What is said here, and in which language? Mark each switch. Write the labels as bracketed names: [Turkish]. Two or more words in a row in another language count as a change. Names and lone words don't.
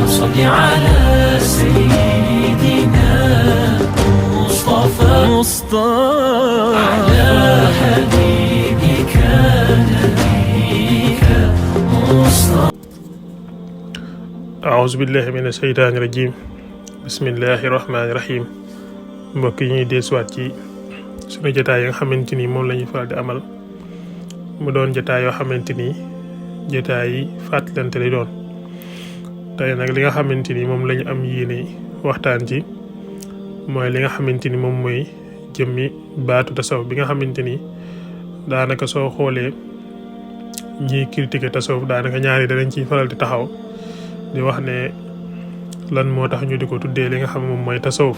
[Arabic] صل على سيدنا مصطفى على حبيبك نبيك مصطفى. أعوذ بالله من الشيطان الرجيم بسم الله الرحمن الرحيم. [Wolof] mbokk yi ñuy deesuwaat ci sunu jotaay yi nga xamante ni moom la ñuy faral di amal mu doon jotaay yoo xamante ni jotaay yi fàttalante lay doon. tey nag li nga xamante ni moom lañu am yéene waxtaan ci mooy li nga xamante ni moom mooy jëmmi baatu tasawuf bi nga xamante ni daanaka soo xoolee ñiy critiquer tasawuf daanaka ñaari danañ ciy faral di taxaw di wax ne lan moo tax ñu di ko tuddee li nga xam moom mooy tasawuf.